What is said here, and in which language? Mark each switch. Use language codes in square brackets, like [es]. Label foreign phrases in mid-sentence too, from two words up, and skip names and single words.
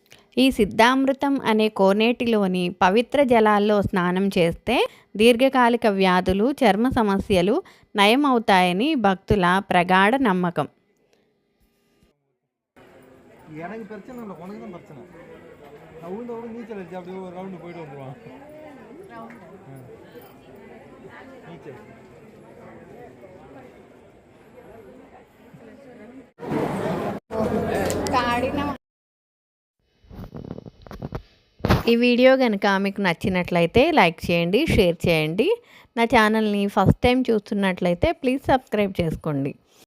[te] ఈ సిద్ధామృతం అనే కోనేటిలోని పవిత్ర జలాల్లో స్నానం చేస్తే దీర్ఘకాలిక వ్యాధులు, చర్మ సమస్యలు నయమవుతాయని భక్తుల ప్రగాఢ నమ్మకం. [ta] எனக்கு பிரச்சனை இல்லை, உனக்கு தான் பிரச்சனை. நான் உளுந்த நீச்சல் அடிச்சு அப்படியே ஒரு ரவுண்டு போயிட்டு வந்துடுவான். நீச்சல் [te] ఈ వీడియో కనుక మీకు నచ్చినట్లయితే లైక్ చేయండి, షేర్ చేయండి. నా ఛానల్ని [en] first time [te] చూస్తున్నట్లయితే [en] please subscribe [te] చేసుకోండి.